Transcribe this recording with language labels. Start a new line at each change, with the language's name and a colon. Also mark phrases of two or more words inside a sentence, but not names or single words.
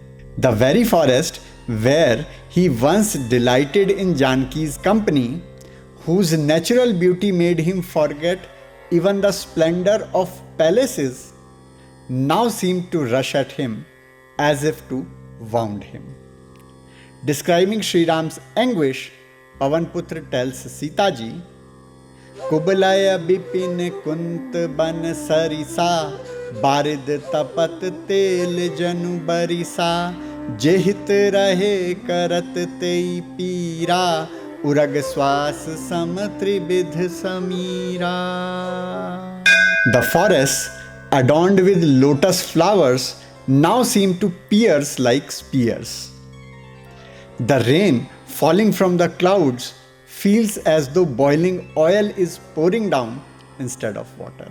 English: The very forest where he once delighted in Janki's company, whose natural beauty made him forget even the splendor of palaces, now seemed to rush at him as if to wound him. Describing Sri Ram's anguish, Pavanputra tells Seeta ji,
Awadhi: कुबलय बिपिन कुंत बन सरिसा, बारिद तपत तेल जनु बरिसा, जेहित रहे करत तेई पीरा, उरग श्वास सम त्रिविध समीरा.
English: The forests, adorned with lotus flowers, now seem to pierce like spears. The rain falling from the clouds feels as though boiling oil is pouring down instead of water.